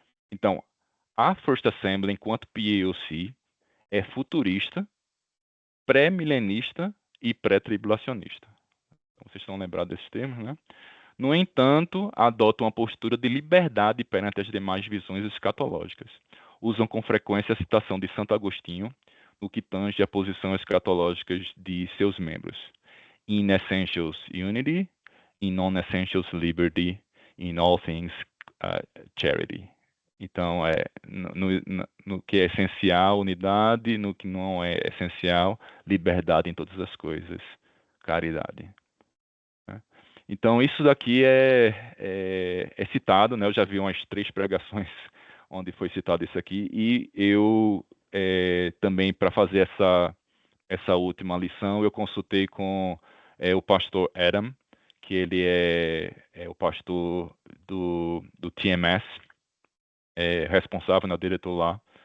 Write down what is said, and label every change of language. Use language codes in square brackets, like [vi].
[pt] Então, a First Assembly, enquanto PAOC, é futurista, pré-milenista e pré-tribulacionista. Então, vocês estão lembrados desses termos, né? No entanto, adotam uma postura de liberdade perante as demais visões escatológicas. Usam com frequência a citação de Santo Agostinho no que tange a posição escatológica de seus membros. [en] In essentials unity, in non-essentials liberty, in all things charity. [pt] Então, no que é essencial, unidade, no que não é essencial, liberdade em todas as coisas, caridade. Né? Então, isso daqui é citado, né? Eu já vi umas 3 pregações onde foi citado isso aqui, e eu também, para fazer essa última lição, eu consultei com o pastor Adam, que ele é o pastor do TMS, responsável, né, o diretor lá.